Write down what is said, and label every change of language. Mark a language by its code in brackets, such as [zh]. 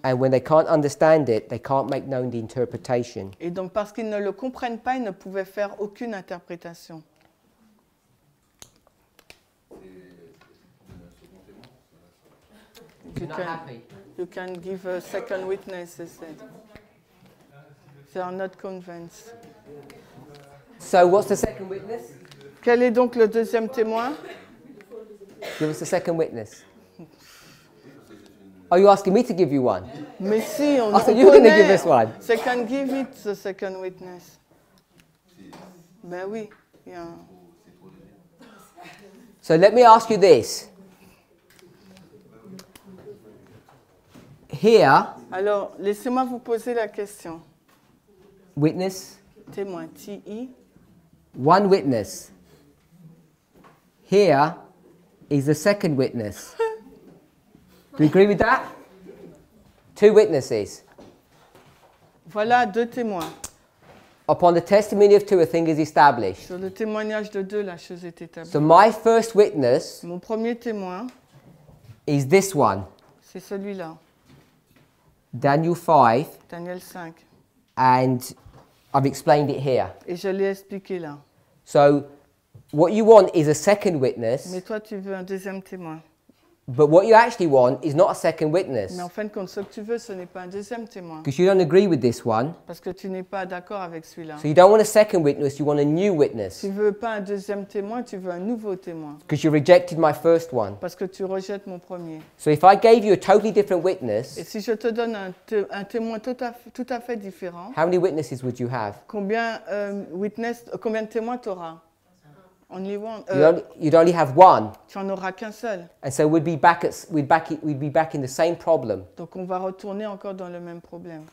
[en] And when they can't understand it, they can't make known the interpretation. [fr] Et donc, parce qu'ils ne le comprennent pas, ils ne pouvaient faire aucune interprétation. [en] You can give a second witness, they said. They are not convinced. So what's the second witness? [fr] Quel est donc le deuxième témoin? [en] Give us the second witness. Are you asking me to give you one? [fr] Mais si, on, [en] I thought [fr] on [en] you were going to give [fr] connaît. [en] us one. They can give it the second witness. [fr] Ben oui. il y a un- [en] So let me ask you this. Here, [fr] Alors, laissez-moi vous poser la question. [en] witness, [fr] Témoin, T-I. [en] one witness. Here is the second witness. Do you agree with that? Two witnesses. [fr] Voilà deux témoins. [en] Upon the testimony of two, a thing is established. [fr] Sur le témoignage de deux, la chose est établie. [en] So my first witness [fr] Mon premier témoin, [en] is this one, [fr] c'est celui-là, [en] Daniel 5, [fr] Daniel 5. [en] and I've explained it here. [fr] Et je l'ai expliqué là. [en] So what you want is a second witness [fr] Mais toi, tu veux un deuxième témoin. [en] But what you actually want is not a second witness. [fr] Mais en fin de compte, ce que tu veux, ce n'est pas un deuxième témoin. [en] Because you don't agree with this one. [fr] Parce que tu n'es pas d'accord avec celui-là. [en] So you don't want a second witness, you want a new witness. [fr] Tu ne veux pas un deuxième témoin, tu veux un nouveau témoin. [en] Because you rejected my first one. [fr] Parce que tu rejettes mon premier. [en] So if I gave you a totally different [fr] Et [en] witness, [fr] si je te donne un témoin tout à fait différent, [en] how many witnesses would you have? [fr] combien de témoins tu auras? [en] Only one. You'd only have one. [fr] Tu n'en auras qu'un seul. [en] And so we'd be back in the same problem. [fr] Donc on va retourner encore dans le même problème.